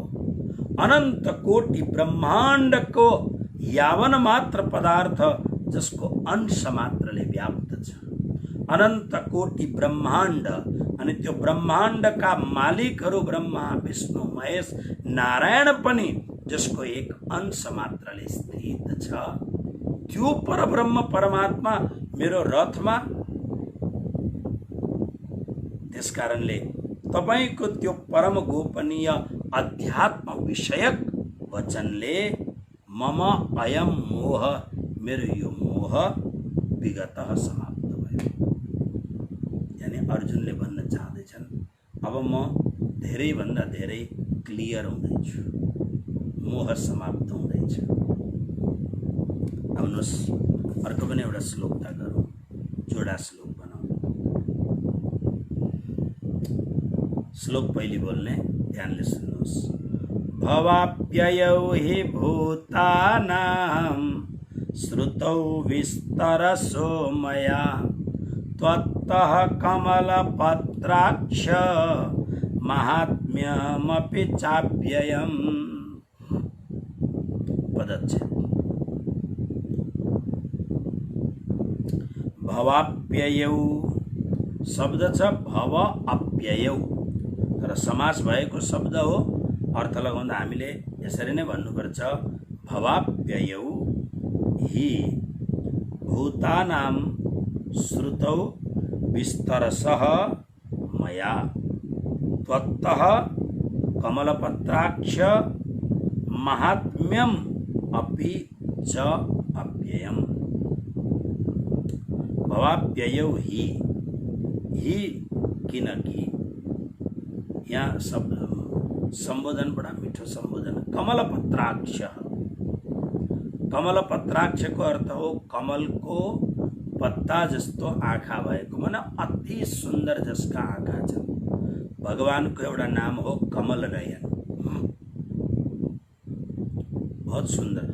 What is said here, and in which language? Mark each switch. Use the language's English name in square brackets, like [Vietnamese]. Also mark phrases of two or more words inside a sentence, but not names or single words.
[Nepali] अनंत कोटि ब्रह्माण्डको यावन मात्र पदार्थ जसको अंश मात्रले व्याप्त छ, अनंत कोटि ब्रह्माण्ड, अनि त्यो ब्रह्माण्डका मालिकहरू ब्रह्मा विष्णु महेश नारायण पनि जसको एक अंश मात्रले स्थित छ, त्यो परब्रह्म परमात्मा मेरो रथमा। त्यसकारणले तपाईको त्यो परम गोपनीय अध्यात्म विषयक वचनले [Sanskrit] मम अयम मोह, [Nepali] मेरो यो मोह [Sanskrit] मोह विगतः [Nepali] समाप्त भयो। यानी अर्जुनले भन्न चाहँदैछन् अब म धेरैभन्दा धेरै क्लियर हुँदैछु, मोह समाप्त हुँदैछ। आउनुहोस् अर्को पनि एउटा श्लोकता गरौँ, जोडा श्लोक बनाऊ। श्लोक पहिले बोल्ने, ध्यानले सुन्नुहोस्। [Sanskrit] भवाप्ययौ हि भूतानां श्रुतौ विस्तरसो मया त्वत्तः कमलपत्राक्ष माहात्म्यमपि चाप्ययम्। [Nepali] पदच्छेद। भवाप्ययौ शब्द छ [Sanskrit] भव अप्ययौ, [Nepali] तर समास भएको शब्द हो। अर्थ लगाउँदा हामीले यसरी नै भन्नुपर्छ, [Sanskrit] भवाप्ययौ हि भूतानां श्रुतौ विस्तरसः मया त्वत्तः कमलपत्राक्ष माहात्म्यम अपि च अप्ययम्। भवाप्ययौ हि [Nepali] किनकि यहाँ शब्द संबोधन बड़ा मिठो संबोधन। कमलपत्राक्ष, कमलपत्राक्षको अर्थ हो कमलको पत्ता जस्तो आँखा भएको, माने अति सुन्दर जसका आँखा छन्। भगवानको एउटा नाम हो कमल नयन, [Hindi] बहुत सुन्दर।